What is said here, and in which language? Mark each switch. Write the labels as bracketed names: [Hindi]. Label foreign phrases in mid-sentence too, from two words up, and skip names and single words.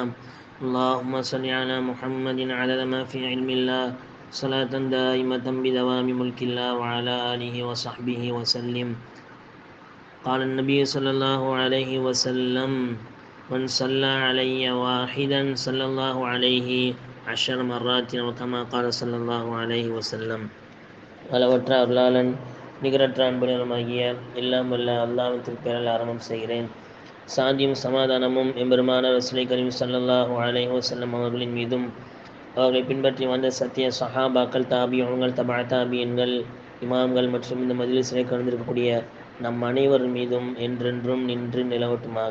[Arabic] اللهم صل على محمد عدد ما في علم الله صلاة دائمة بدوام ملك الله وعلى آله وصحبه وسلم. قال النبي صلى الله عليه وسلم: من صلى علي واحدا صلى الله عليه 10 مرات، وكما قال صلى الله عليه وسلم. [Tamil] அளவற்ற அருளாளன் நிகரற்ற அன்புடனுமாகிய எல்லாம் வல்ல அல்லாஹ்வின் திருப்பெயரால் ஆரம்பம் செய்கிறேன். சாந்தியும் சமாதானமும் எம்பெருமான ரசூலை கரீம் [Arabic] صلى الله عليه وسلم [Tamil] அவர்களின் மீதும் அவர்களை பின்பற்றி வந்த சத்திய சஹாபாக்கள், தாபியீன்கள், தபா தாபியீன்கள், இமாம்கள் மற்றும் இந்த மஜ்லிஸிலே கலந்திருக்கக்கூடிய நம் அனைவர் மீதும் என்றென்றும் நின்று நிலவட்டுமாக.